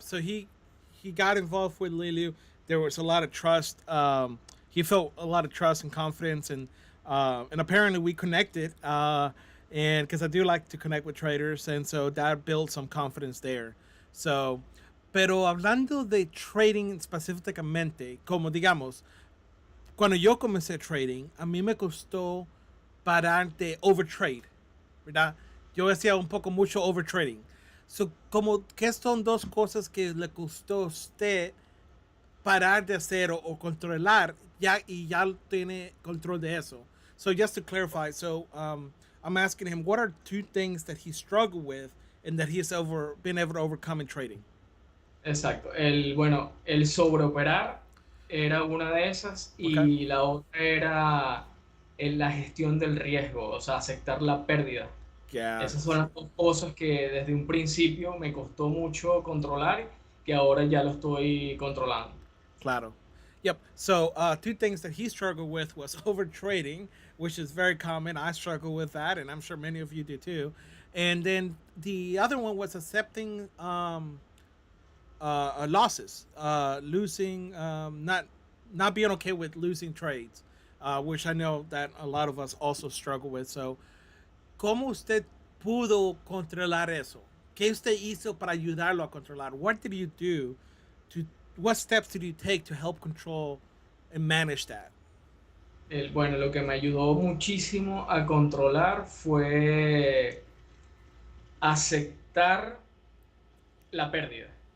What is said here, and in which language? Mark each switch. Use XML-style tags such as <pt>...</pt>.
<en>So he got involved with Lilu. There was a lot of trust. He felt a lot of trust and confidence, and apparently we connected. And because I do like to connect with traders, and so that built some confidence there.</en> <es>So, pero hablando de trading específicamente, como digamos, cuando yo comencé trading, a mí me costó parar de overtrade, ¿verdad? Yo hacía un poco mucho overtrading. So, como, ¿qué son dos cosas que le costó a usted parar de hacer o controlar ya y ya tiene control de eso?</es> <en>So, just to clarify, so I'm asking him, what are two things that he struggled with and that he's been able to overcome in trading?</en> <es>Exacto. Bueno, el sobreoperar era una de esas</es> <en>Okay.</en> <es>y la otra era la gestión del riesgo, o sea, aceptar la pérdida. Esas son</es> <en>Gotcha.</en> <es>las dos cosas que desde un principio me costó mucho controlar, que ahora ya lo estoy controlando. Claro. Yep.</es> <en>So two things that he struggled with was over trading, which is very common. I struggle with that, and I'm sure many of you do too. And then the other one was accepting losses, losing, not being okay with losing trades, which I know that a lot of us also struggle with.</en> <es>So, ¿cómo usted pudo controlar eso? ¿Qué usted hizo para ayudarlo a controlar?</es> <en>What did you do to what steps did you take to help control and manage that?</en> <es>Bueno, lo que me ayudó muchísimo a controlar fue aceptar la pérdida.</es>